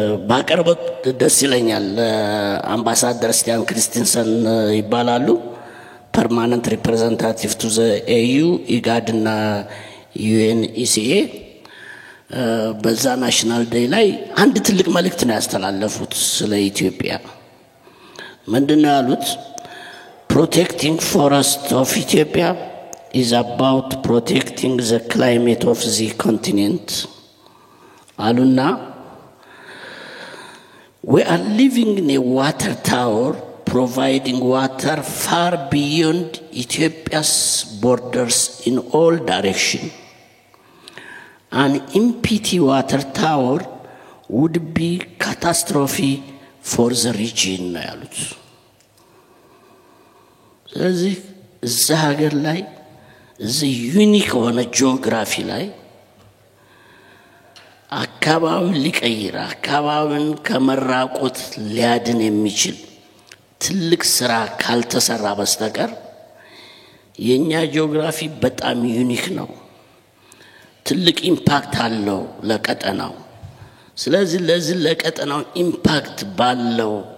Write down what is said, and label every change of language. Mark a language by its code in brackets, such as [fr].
[am] ባቀርበት ደስ ይለኛል። አምባሳደር ስቲያን ክሪስቲንሰን ይባላሉ። ፐርማነንት ሪፕሬዘንታቲቭ ቱ ዘ ኤዩ ኢጋድና ዩኤንኢሲኤ በዛ ናሽናል ዴይ ላይ አንድ ትልቅ መልእክት ነው ያስተላለፉት ስለ ኢትዮጵያ። ምንድነው ያሉት? [en] protecting forest of Ethiopia is about protecting the climate of the continent. [am] አሉና [en] we are living in a water tower providing water far beyond Ethiopia's borders in all directions. An empty water tower would be catastrophe for the region. [am] ስለዚህ እዛ ሀገር ላይ እዚህ ዩኒክ የሆነ ጂኦግራፊ ላይ አካባቢውን ሊቀይር አካባቢውን ከመራቆት ሊያድን የሚችል ትልቅ ስራ ካልተሰራ በስተቀር የኛ ጂኦግራፊ በጣም ዩኒክ ነው ትልቅ ኢምፓክት አለው ለቀጠናው ስለዚህ ለዚህ ለቀጠናው ኢምፓክት ባለው